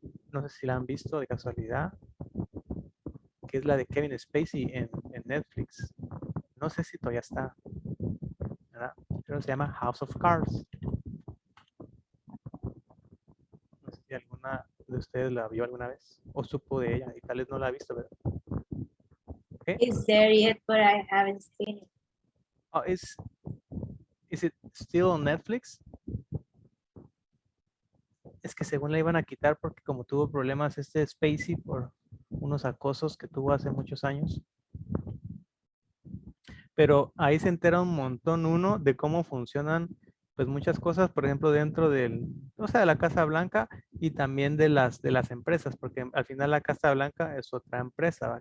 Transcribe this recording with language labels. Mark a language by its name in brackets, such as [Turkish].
[Spanish] No sé si la han visto de casualidad, que es la de Kevin Spacey en Netflix. No sé si todavía está, ¿verdad? Pero se llama House of Cards. No sé si alguna de ustedes la vio alguna vez o supo de ella y tal vez no la ha visto, ¿verdad? [English] Okay. It's there yet, but I haven't seen it. Oh, is it still on Netflix? [Spanish] Es que según la iban a quitar porque como tuvo problemas Spacey por unos acosos que tuvo hace muchos años, Pero ahí se entera un montón uno de cómo funcionan pues muchas cosas, por ejemplo, dentro de la Casa Blanca y también de las empresas, porque al final la Casa Blanca es otra empresa, ¿va?